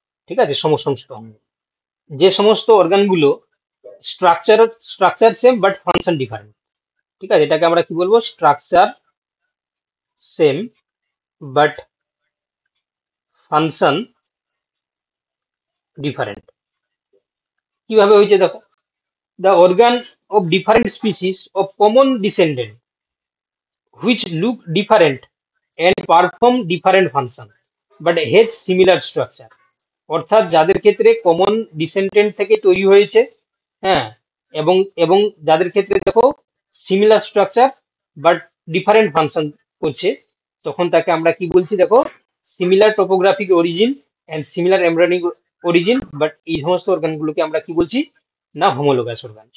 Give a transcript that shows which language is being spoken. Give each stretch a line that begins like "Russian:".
Bangla: ঠিক আছে, সমসংস্থ অঙ্গ, যে সমস্ত অর্গানগুলো structure
English: Structure same but function different.
Bangla: ঠিক আছে, এটাকে আমরা কি বলবো,
English: Structure same but function different.
Bangla: কিভাবে হয়েছে দেখো,
English: the organs of different species of common descendant which look different and perform different function but has similar structure।
Bangla: অর্থাৎ যাদের ক্ষেত্রে কমন ডিসেন্ডেন্ট থেকে তৈরি হয়েছে, হ্যাঁ, এবং এবং যাদের ক্ষেত্রে দেখো
English: similar structure but different function
Bangla: করছে, তখন তাকে আমরা কি বলছি দেখো
English: similar topographic origin and similar embryonic origin,
Bangla: but এই সমস্ত অর্গানগুলোকে আমরা কি বলছি না হোমোলোগাস অর্গান।